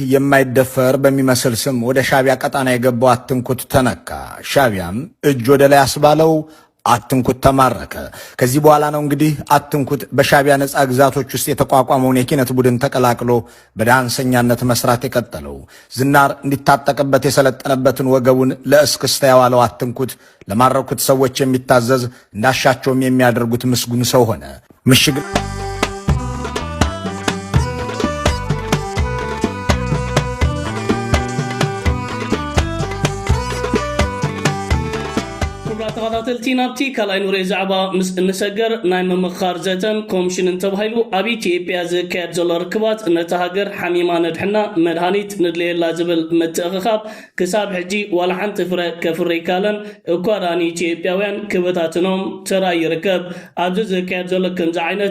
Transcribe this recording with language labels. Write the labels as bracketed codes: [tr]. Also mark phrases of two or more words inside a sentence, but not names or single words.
[am] የማይደፈር በሚመስል ስም ወደ ሻዕቢያ ቀጣና የገባው አትንኩት ተነካ። ሻዕቢያም እጅ ወደ ላይ አስባለው፣ አትንኩት ተማረከ። ከዚህ በኋላ ነው እንግዲህ አትንኩት በሻዕቢያ ነጻ ግዛቶች ውስጥ የተቋቋመውን የኪነት ቡድን ተቀላቅሎ በዳንሰኛነት መስራት የቀጠለው። ዝናር እንዲታጠቅበት የሰለጠነበትን ወገቡን ለእስክስታ ያዋለው አትንኩት ለማረኩት ሰዎች የሚታዘዝ እንዳሻቸውም የሚያደርጉት ምስጉን ሰው ሆነ። ምሽግ [ti] ተኸታተልቲ ናብቲ ካልኣይ ኑሬ ዛዕባ ምስ እንሰገር ናይ ምምኻር ዘተን ኮሚሽን እንተባሂሉ ኣብ ኢትዮጵያ ዝካየድ ዘሎ ርክባት ነቲ ሃገር ሓሚማ ነድሕና መድሃኒት ንድልየላ ዝብል ምትእኽኻብ ክሳብ ሕጂ ዋላ ሓንቲ ፍረ ከፍሪ ይካለን እኳ ዳኒ ኢትዮጵያውያን ክበታትኖም ተራይ ይርከብ። ኣብዚ ዝካየድ ዘሎ ከምዚ ዓይነት